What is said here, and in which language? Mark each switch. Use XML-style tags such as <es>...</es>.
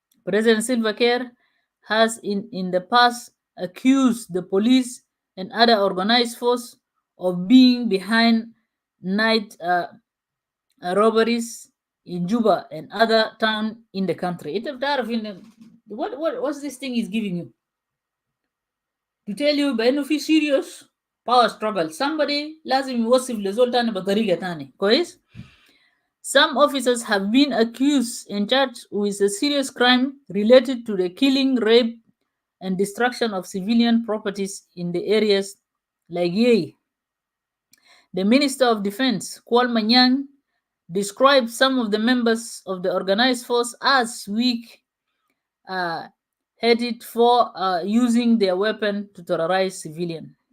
<en>President Silva Kiir has in the past accused the police and other organized force of being behind night robberies in Juba and other town in the country. What's this thing is giving you? To tell you بأنه في serious power struggle.</en> <ar>Somebody لازم يوصف لزول تاني بطريقة تاني.</ar> <en>كويس؟ Some officers have been accused and charged with a serious crime related to the killing, rape, and destruction of civilian properties in the areas like Yei. The Minister of Defense, Kwal Manyang, described some of the members of the organized force as weak headed for using their weapon to terrorize civilians.</en>